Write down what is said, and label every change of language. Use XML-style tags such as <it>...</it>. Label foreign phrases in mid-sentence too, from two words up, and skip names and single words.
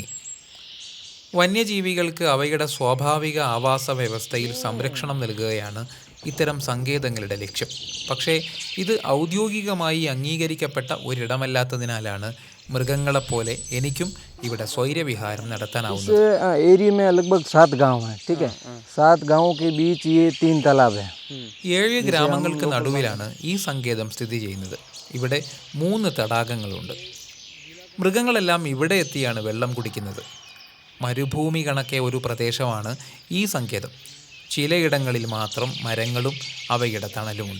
<ml>വന്യജീവികൾക്ക് അവയുടെ സ്വാഭാവിക ആവാസ വ്യവസ്ഥയിൽ സംരക്ഷണം നൽകുകയാണ് ഇത്തരം സങ്കേതങ്ങളുടെ ലക്ഷ്യം. പക്ഷേ ഇത് ഔദ്യോഗികമായി അംഗീകരിക്കപ്പെട്ട ഒരിടമല്ലാത്തതിനാലാണ് മൃഗങ്ങളെപ്പോലെ എനിക്കും ഇവിടെ സ്വൈരവിഹാരം നടത്താനാവുന്നത്.</ml> <hi>एरिया में लगभग 7 गांव हैं, ठीक है। 7 गांवों के बीच ये 3 तालाब है.</hi> <ml>7 ഗ്രാമങ്ങൾക്ക് നടുവിലാണ് ഈ സങ്കേതം സ്ഥിതി ചെയ്യുന്നത്. ഇവിടെ 3 തടാകങ്ങളുണ്ട്. മൃഗങ്ങളെല്ലാം ഇവിടെ എത്തിയാണ് വെള്ളം കുടിക്കുന്നത്. മരുഭൂമി കണക്കെ ഒരു പ്രദേശമാണ് ഈ സങ്കേതം. ചിലയിടങ്ങളിൽ മാത്രം മരങ്ങളും അവയുടെ തണലുമുണ്ട്.</ml>